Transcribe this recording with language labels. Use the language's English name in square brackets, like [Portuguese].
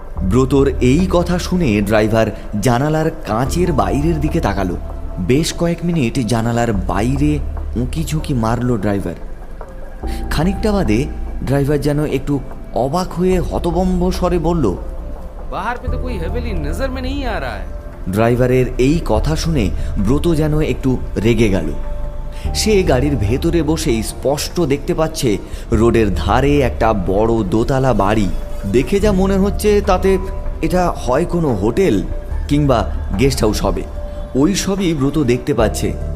[Bangla] ব্রতর এই কথা শুনে ড্রাইভার জানালার কাঁচের বাইরের দিকে তাকালো। বেশ কয়েক মিনিট জানালার বাইরে উঁকি ঝুঁকি মারল ড্রাইভার। খানিকটা বাদে ড্রাইভার যেন একটু অবাক হয়ে হতবম্ব স্বরে বলল, [Hindi] बाहर पे तो कोई हवेली नजर में नहीं आ रहा है। [Bangla] ড্রাইভারের এই কথা শুনে ব্রত যেন একটু রেগে গেল। সে গাড়ির ভেতরে বসেই স্পষ্ট দেখতে পাচ্ছে রোডের ধারে একটা বড় দোতলা বাড়ি। দেখে যা মনে হচ্ছে তাতে এটা হয় কোনো হোটেল কিংবা গেস্ট হাউস হবে, ওই সবই ব্রত দেখতে পাচ্ছে।